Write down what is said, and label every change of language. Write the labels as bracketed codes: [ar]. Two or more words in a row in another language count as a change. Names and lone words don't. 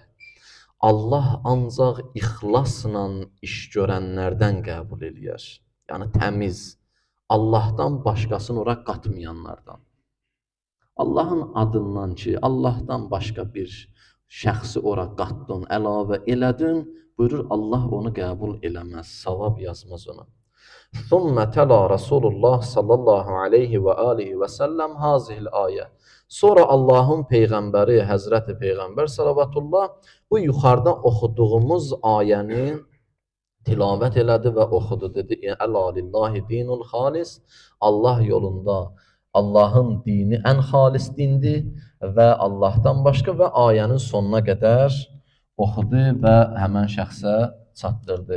[az] Allah ancaq ixlasla iş görənlərdən qəbul eləyər. Yəni təmiz, Allahdan başqasını ora qatmayanlardan. Allahın adından ki, Allahdan başqa bir şəxsi ora qatdın, əlavə elədin, buyurur Allah onu qəbul eləməz, savab yazmaz ona. [ar] ثم تلا رسول الله صلى الله عليه وآله وسلم هذه الآية. [az] Sonra Allahın Peyğəmbəri, Həzrəti Peyğəmbər salavatullah bu yuxarıda oxuduğumuz ayəni tilavət elədi və oxudu. Dedi, [ar] ألا لله الدين الخالص, [az] Allah yolunda Allahın dini ən xalis dindir və Allahdan başqa və ayənin sonuna qədər oxudu və həmən şəxsə çatdırdı.